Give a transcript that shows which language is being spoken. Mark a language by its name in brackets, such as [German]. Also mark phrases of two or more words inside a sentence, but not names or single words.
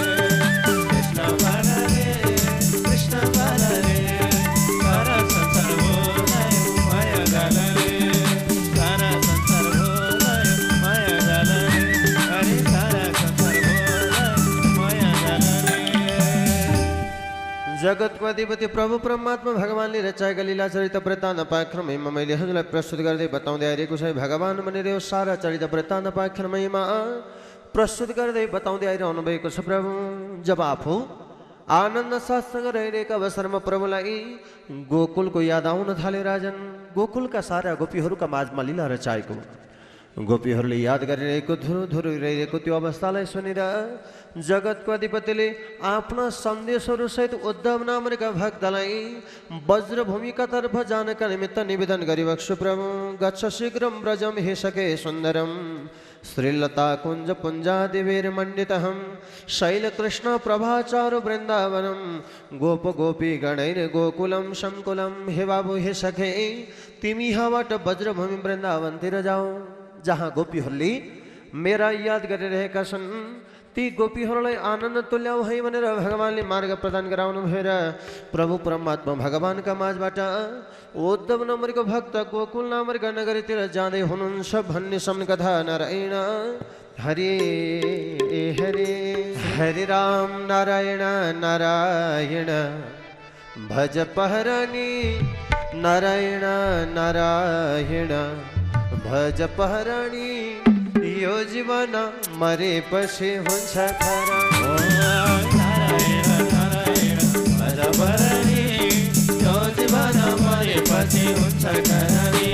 [Nepali] कृष्ण बालाले सारा संसार भुलायो माया जालले। सारा संसार भुलायो माया जालले। अरे सारा संसार भुलायो माया जालले। जगतको अधिपति प्रभु परमात्मा भगवानले रचाएका लीला चरित वृत्तान्त पाख्रमैमा मैले हजुरलाई प्रस्तुत गर्दै बताउँदै आइरहेको छ। भगवान भनेर यो सारा चरित वृत्तान्त पाख्रमैमा प्रस्तुत गर्दै बताउँदै आइरहनु भएको छ। प्रभु जब आफू आनन्द साथसँग रहिरहेका अवसरमा प्रभुलाई गोकुलको याद आउन थाल्यो। राजन गोकुलका सारा गोपीहरूका माझमा लीला रचाएको गोपीहरूले याद गरिरहेको धुरु रहिरहेको त्यो अवस्थालाई सुनेर जगतको अधिपतिले आफ्ना सन्देशहरू सहित उद्धव नामका भक्तलाई वज्रभूमिका तर्फ जानका निमित्त निवेदन गरिबक्छु। [Sanskrit] प्रभु गच्छ शीघ्रं व्रजम हे सखे सुन्दरम श्रीलता कुञ्ज पुञ्जादिभिर्मण्डितहं शैलकृष्ण प्रभाचारु वृन्दावनम गोप गोपी गणैर गोकुलम संकुलम। [Nepali] हे बाबु हे सखे तिमी यहाँबाट वज्रभूमि वृन्दावनतिर जाऊ, जहाँ गोपीहरूले मेरा याद गरिरहेका छन्। ती गोपीहरूलाई आनन्द तुल्याऊ है भनेर भगवानले मार्ग प्रदान गराउनु भएर प्रभु परमात्मा भगवानका माझबाट उद्धव नामको भक्त गोकुल नामका नगरीतिर जाँदै हुनुहुन्छ भन्ने सम्कथा नारायण हरे हरे हरे राम नारायण नारायण भज पहरानी नारायण नारायण भज पहरानी यो जीवन मरे पछि हुन्छ खरा। नारायण नारायण भज पहरानी यो जीवन मरे पछि हुन्छ खरा।